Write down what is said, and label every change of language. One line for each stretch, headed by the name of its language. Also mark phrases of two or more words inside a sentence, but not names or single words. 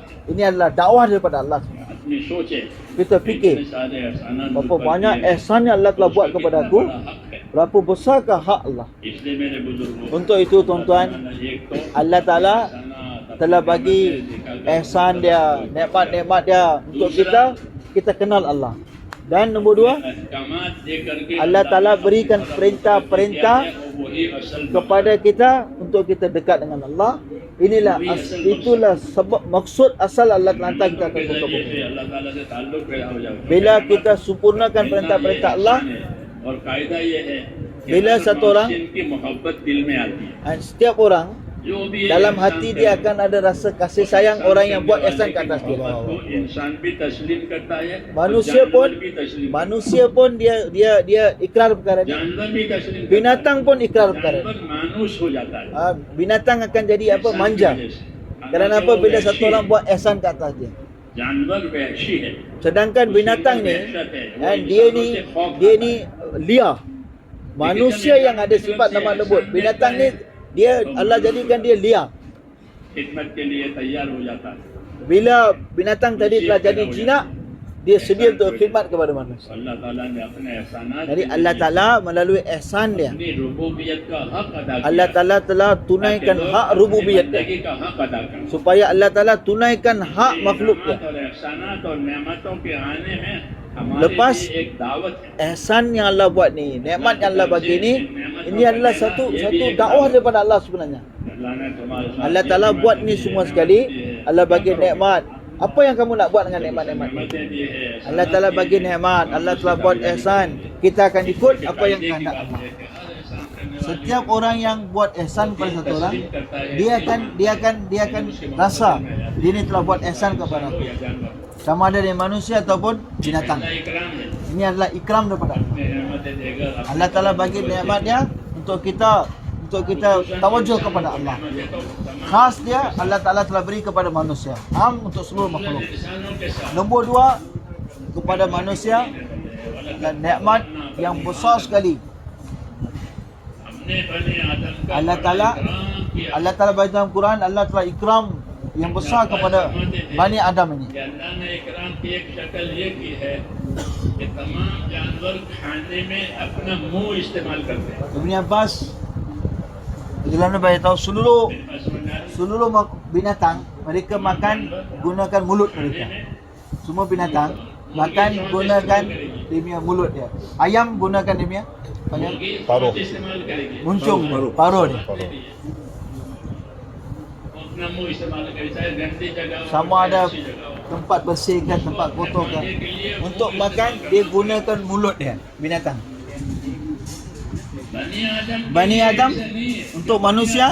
Malay: Ini adalah dakwah daripada Allah.
Hindi: अपनी सोचे
Malay: Kita fikir,
Hindi: इतने सारे एहसानात
Malay: berapa
Hindi: मुझ पर
Malay: banyak
Hindi: किए हैं,
Malay: ihsan yang Allah telah buat
Hindi: उसका
Malay: kepada
Hindi: कितना
Malay: aku,
Hindi: बड़ा हक है।
Malay: berapa besarkah hak Allah.
Hindi: इसलिए मेरे बुजुर्गों
Malay: Untuk itu tuan-tuan,
Hindi: एक तो
Malay: Allah Taala
Hindi: एहसानात
Malay: telah bagi ihsan dia, nikmat-nikmat dia untuk kita kenal Allah. Dan nombor dua,
Hindi: अहकामात दे करके
Malay: Allah Taala berikan perintah-perintah
Hindi: वही असल
Malay: kepada kita untuk kita dekat dengan Allah. Itulah sebab maksud asal Allah telah hantar kita ke muka bumi.
Hindi: से अल्लाह ताला से ताल्लुक पैदा हो जाए
Malay: Bila kita sempurnakan perintah-perintah Allah,
Hindi: और कायदा ये है कि
Malay: bila
Hindi: हर
Malay: satu orang,
Hindi: मनुष्य की मोहब्बत दिल में आती है
Malay: setiap orang
Hindi: जो भी
Malay: dalam
Hindi: इंसान
Malay: hati dia akan ada rasa kasih sayang orang yang buat ihsan ke atas dia.
Hindi: मोहब्बत को इंसान भी तस्लीम करता है और
Malay: Manusia
Hindi: जानवर
Malay: pun
Hindi: भी तस्लीम
Malay: manusia pun dia ikrar perkara ni.
Hindi: जानवर भी तस्लीम करता
Malay: Binatang pun ikrar
Hindi: है।
Malay: perkara ni.
Hindi: जानवर मानुस हो जाता है
Malay: Binatang akan jadi apa?
Hindi: इंसान
Malay: Manja.
Hindi: की वजह से।
Malay: Kerana apa? Bila satu orang buat ihsan ke atas dia.
Hindi: जानवर वहशी है
Malay: Sedangkan binatang ni,
Hindi: वहशत है। वो
Malay: dia
Hindi: इंसानों
Malay: ni
Hindi: से खौफ
Malay: dia
Hindi: खाता
Malay: ni liar. manusia yang ada sifat lemah lembut. Binatang ni dia Allah jadikan dia liar.
Hindi: खिदमत के लिए तैयार हो जाता है।
Malay: Bila binatang tadi telah jadi jinak, dia sedia untuk khidmat kepada manusia.
Hindi: अल्लाह ताला ने अपने एहसानात
Malay: Jadi Allah Ta'ala melalui ihsan dia,
Hindi: अपनी रुबूबियत का हक अदा किया,
Malay: Allah Ta'ala telah tunaikan hak rububiyat dia,
Hindi: बंदगी का हक अदा कर।
Malay: supaya Allah Ta'ala tunaikan hak makhluk dia.
Hindi: और एहसानात और नेमतों के आने में हमारे
Malay: Lepas
Hindi: लिए एक दावत है।
Malay: ihsan yang Allah buat ni, nikmat yang Allah bagi ni, ini adalah satu dakwah daripada Allah sebenarnya.
Hindi: अल्लाह ने तुम्हारे साथ
Malay: Allah Ta'ala buat ni semua sekali. Allah bagi nikmat. Apa yang kamu nak buat dengan nikmat-nikmat ni?
Hindi: नेमतें दी है।
Malay: Allah Ta'ala bagi nikmat, Allah telah buat ihsan. Kita akan ikut apa yang kehendak Allah. Setiap orang yang buat ihsan kepada satu orang, dia akan rasa dia ni telah buat ihsan kepada aku. Sama ada dari manusia ataupun binatang.
Hindi: इकराम है।
Malay: Ini adalah ikram daripada Allah.
Hindi: नेमतें देकर
Malay: Allah Ta'ala bagi nikmat dia untuk kita tawajuh kepada Allah. Khas dia Allah Ta'ala telah beri kepada manusia, am untuk seluruh makhluk.
Hindi: इंसानों के साथ
Malay: Nombor dua, kepada manusia dan nikmat yang besar sekali.
Hindi: हमने बने आदम का
Malay: Allah Ta'ala
Hindi: इकराम किया।
Malay: Allah Ta'ala bagi dalam Quran, Allah telah ikram yang besar kepada Bani Adam ini.
Hindi: कि अल्लाह ने इकराम की एक शक्ल ये की है कि तमाम जानवर खाने में अपना मुंह इस्तेमाल करते हैं।
Malay: Ibn Abbas Rasulullah bagi tahu seluruh binatang mereka makan gunakan mulut mereka. Semua binatang makan gunakan dia punya mulut dia. Ayam gunakan dia punya
Hindi: पारो इस्तेमाल करेगी,
Malay: muncung paruh dia.
Hindi: अपना मुंह इस्तेमाल करेगी, चाहे गंदी जगह हो,
Malay: Sama ada
Hindi: अच्छी जगह हो।
Malay: tempat bersihkan, tempat kotorkan. Untuk makan dia gunakan mulut dia, binatang. Bani Adam untuk manusia